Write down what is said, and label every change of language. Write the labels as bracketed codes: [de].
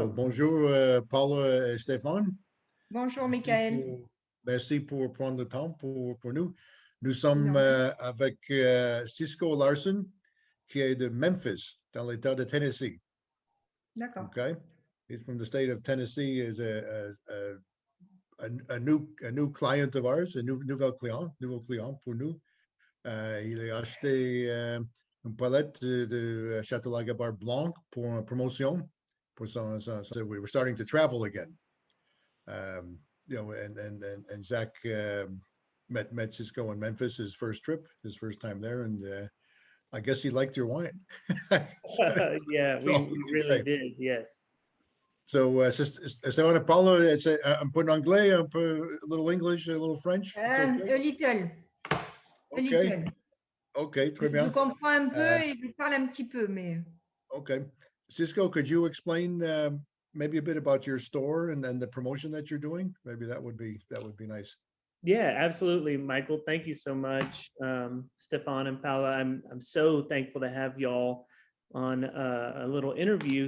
[fr] So bonjour Paola et Stephane. Bonjour Michael. Merci pour prendre le temps pour nous. Nous sommes avec Cisco Larson, qui est de Memphis, dans l'État de Tennessee. D'accord. [en] Okay, he's from the state of Tennessee. Is a new client of ours, [fr] a nouveau client pour nous. Il a acheté une palette de Chateau Gabare Blanc pour une promotion. [en] So we were starting to travel again. You know, and Zach met Cisco in Memphis, his first trip, his first time there, and I guess he liked your wine. Yeah, we really did, yes. So, Stephane and Paola, it's [fr] un peu anglais, un peu, [en] a little English, a little French. Okay. A little. Okay. Okay, [fr] très bien. Je comprends un peu et je parle un petit peu, mais. [en] Okay, Cisco, could you explain maybe a bit about your store and the promotion that you're doing? Maybe that would be nice. Yeah, absolutely, Michael. Thank you so much, Stephane and Paola. I'm so thankful to have y'all on a little interview.